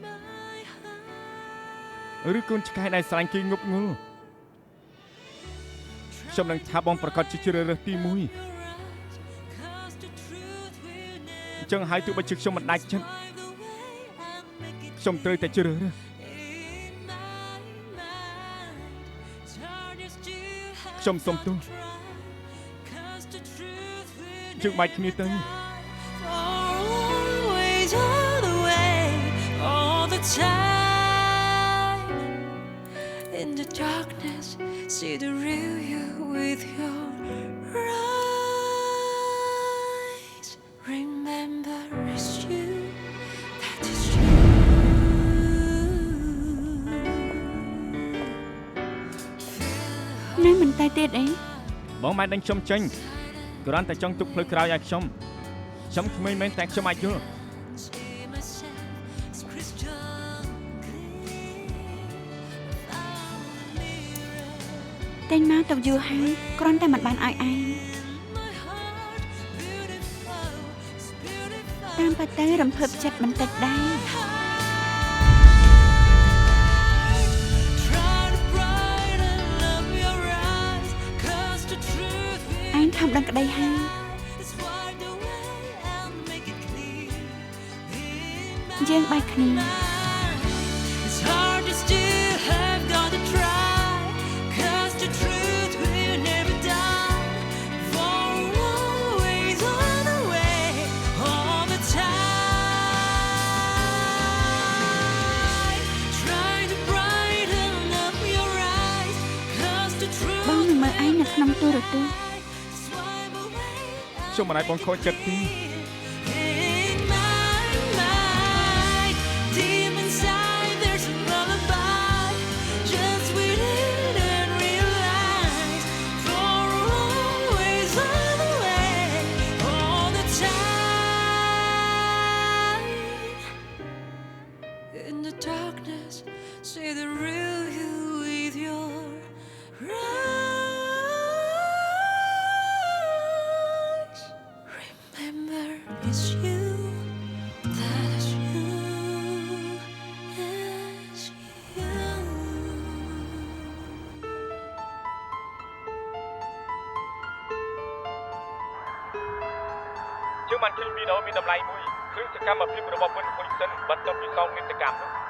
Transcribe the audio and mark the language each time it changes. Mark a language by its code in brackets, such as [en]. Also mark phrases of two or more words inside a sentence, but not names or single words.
[km] ឬកូនឆ្កែដែលស្រឡាញ់គេងប់ងល់ខ្ញុំនឹងថាបងប្រកាសជាជ្រើសរើសទី1អញ្ចឹងហើយទោះបីជាខ្ញុំមិនដាច់ចិត្តខ្ញុំត្រូវតែជ្រើសរើសខ្ញុំសុំទោសយើងបាច់គ្នាទៅ [en] Always all the way, all the time. In the darkness, see the real you with your eyes. Remember, it's you, that is you. [km] នៅមិនតែទៀតអី បងមិនដឹងខ្ញុំចេញគ្រាន់តែចង់ទុកផ្លូវក្រោយឲ្យខ្ញុំក្មេងមែនតែខ្ញុំអាចយល់ [en] See myself as crystal clear. [km] តែញមកទៅយូរហើយគ្រាន់តែមិនបានឲ្យឯង [en] My heart, beautiful, it's beautiful. [km] តាមពិតទៅរំភើបចិត្តបន្តិចដែរ [en] Try to brighten up your eyes, 'cause the truth [km] ឯងខំដឹងក្តីហើយ [en] is wiped away and [km] យើងបែកគ្នា [en] It's hard to still have got to try, 'cause the truth will never die. For always on the way, all the time. Try to brighten up your eyes, 'cause the truth [km] បងនឹងមើលឯងនៅក្នុងទូរទស្សន៍ [en] swipe away. [km] ខ្ញុំមិនអាចបងខូចចិត្តទេ [en] In my mind, deep inside, there's a lullaby. Just waiting and realize, for always on the way, all the time. In the darkness, see the real you with your eyes. Remember, it's you. That is you. It's you. [km] យើងបានឃើញវីដេអូមានតម្លៃមួយឃើញសកម្មភាពរបស់វិនហ៊ុយសិនបន្ទាប់ពីសងនាដកម្មនោះ